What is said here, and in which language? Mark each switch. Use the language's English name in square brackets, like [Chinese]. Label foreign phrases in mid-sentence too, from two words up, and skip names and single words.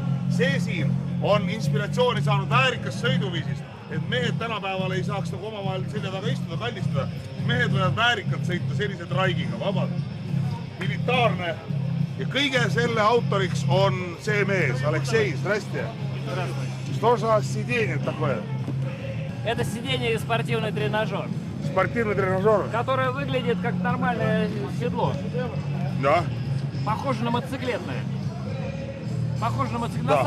[Estonian] See siin on inspiratsiooni saanud väärikast sõiduviisist, et mehed tänapäeval ei saaks nagu omavahel selja taga istuda, kallistada. Mehed võivad väärikalt sõita sellise traigiga, vabalt, militaarne. Ja kõige selle autoriks on see mees, Aleksei, [Russian] здрасте. Что за сиденье такое? Это сиденье и спортивный тренажер. Спортивный тренажер? Которое выглядит как нормальное седло. Да. Похоже на мотоциклетное. Похоже на мотоциклетное. Да.